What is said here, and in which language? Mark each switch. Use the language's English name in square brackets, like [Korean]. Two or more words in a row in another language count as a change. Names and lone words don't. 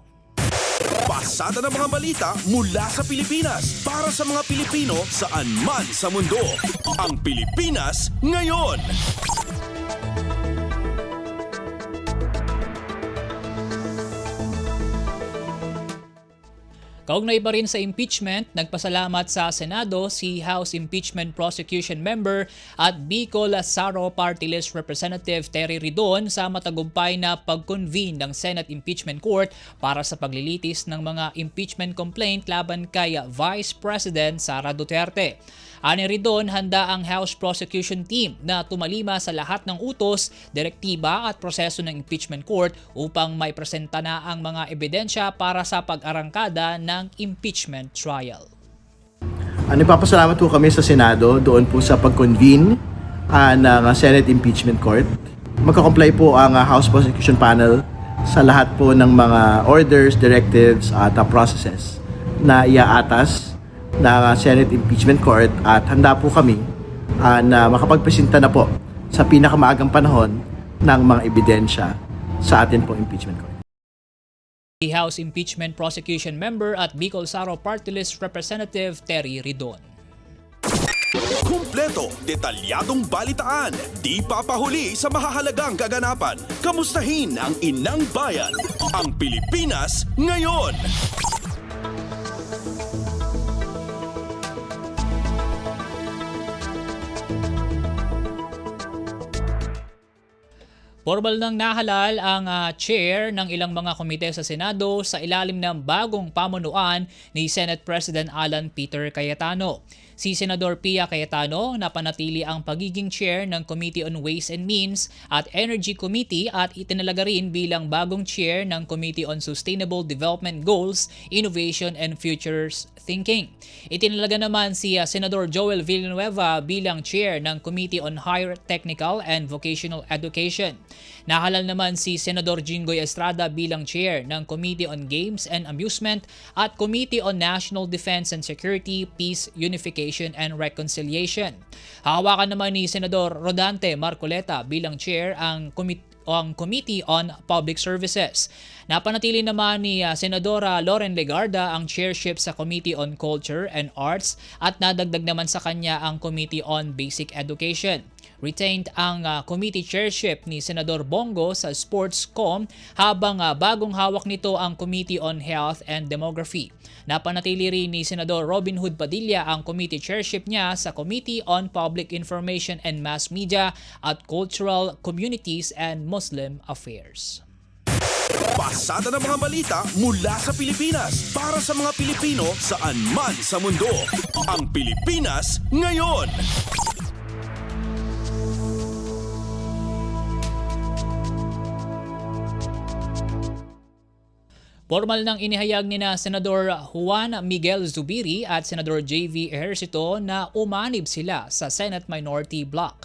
[Filipino] Pasada ng mga balita mula sa Pilipinas para sa mga Pilipino saan man sa mundo. Ang Pilipinas ngayon. Kaugnay pa rin sa impeachment, nagpasalamat sa Senado si House Impeachment Prosecution Member at Bicol Saro Party List Representative Terry Ridon sa matagumpay na pag-convene ng Senate Impeachment Court para sa paglilitis ng mga [English] impeachment complaint [Filipino] laban kay Vice President Sara Duterte. Ani Ridon, handa ang House Prosecution Team na tumalima sa lahat ng utos, direktiba at proseso ng [English] impeachment court [Filipino] upang maipresenta na ang mga ebidensya para sa pag-arangkada ng [English] impeachment trial. [Filipino] Nagpapasalamat po kami sa Senado doon po sa pag-convene ng Senate Impeachment Court. Magkakomply po ang House Prosecution Panel sa lahat po ng mga [English] orders, directives [Filipino] at processes na iaatas ng Senate [English] Impeachment Court [Filipino] at handa po kami na makapagpresenta na po sa pinakamaagang panahon ng mga ebidensya sa atin pong impeachment court. The House Impeachment Prosecution Member at Bicol Saro Party List Representative Terry Ridon. Kumpleto, detalyadong balitaan, di papahuli sa mahahalagang kaganapan. Kamustahin ang inang bayan, ang Pilipinas ngayon. Formal nang nahalal ang chair ng ilang mga komite sa Senado sa ilalim ng bagong pamunuan ni Senate President Alan Peter Cayetano. Si Senador Pia Cayetano napanatili ang pagiging chair ng Committee on Ways and Means at Energy Committee at itinalaga rin bilang bagong chair ng Committee on Sustainable Development Goals, Innovation and Futures Thinking. Itinalaga naman si Senador Joel Villanueva bilang chair ng Committee on Higher Technical and Vocational Education. Nahalal naman si Senador Jinggoy Estrada bilang chair ng Committee on Games and Amusement at Committee on National Defense and Security, Peace, Unification and Reconciliation. Hawakan naman ni Senador Rodante Marcoleta bilang chair ang Committee on Public Services. Napanatili naman ni Senadora Loren Legarda ang chairship sa Committee on Culture and Arts at nadagdag naman sa kanya ang Committee on Basic Education. Retained ang [English] committee chairship [Filipino] ni Senador Bongo sa Sportscom habang bagong hawak nito ang Committee on Health and Demography. Napanatili rin ni Senador Robin Hood Padilla ang [English] committee chairship [Filipino] niya sa Committee on Public Information and Mass Media at Cultural Communities and Muslim Affairs. Pasada ng mga balita mula sa Pilipinas para sa mga Pilipino saan man sa mundo. Ang Pilipinas ngayon. Formal nang inihayag ni na Senador Juan Miguel Zubiri at Senador JV Ejercito na umanib sila sa Senate Minority Bloc.